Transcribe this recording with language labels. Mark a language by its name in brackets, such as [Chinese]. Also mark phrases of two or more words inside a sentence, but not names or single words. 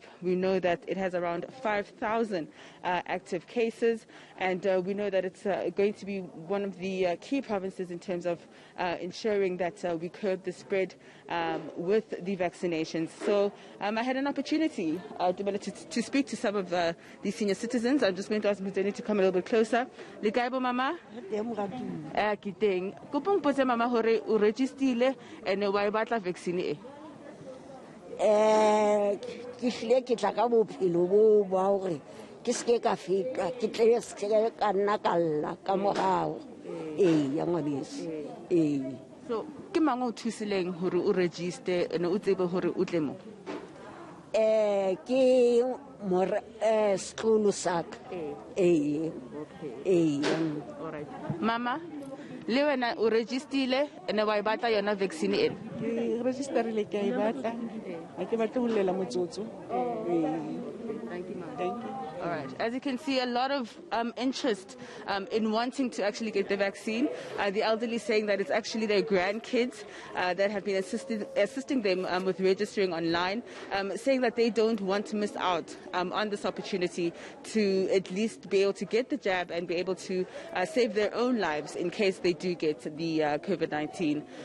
[English] We know that it has around 5,000 active cases, and we know that it's going to be one of the key provinces in terms of ensuring that we curb the spread with the vaccinations. So I had an opportunity to speak to some of the senior citizens. I'm just going to ask Mr. to come a little bit closer. [Southern Sotho] Mama, kiteng. Kupong pose mama hore o registerile ene wa batla vaccine e. Ke hle ke tla ka bophelo bo ba hore ke se ka fetwa ke tle se ka nna ka lla ka morao ya ngwabeso So ke mang o thusileng hore o register ene o tsebe hore o tle mo? Ke more sekolo saka [English] All right. [Southern Sotho] Mama, le wena o registerile ene wa batla yona vaccine e? Ke registerile ke a batla a ke batla ho lela motsotso. [English] Thank you, ma'am. Thank you. All right. As you can see, a lot of interest in wanting to actually get the vaccine. The elderly saying that it's actually their grandkids that have been assisting them with registering online, saying that they don't want to miss out on this opportunity to at least be able to get the jab and be able to save their own lives in case they do get the COVID-19.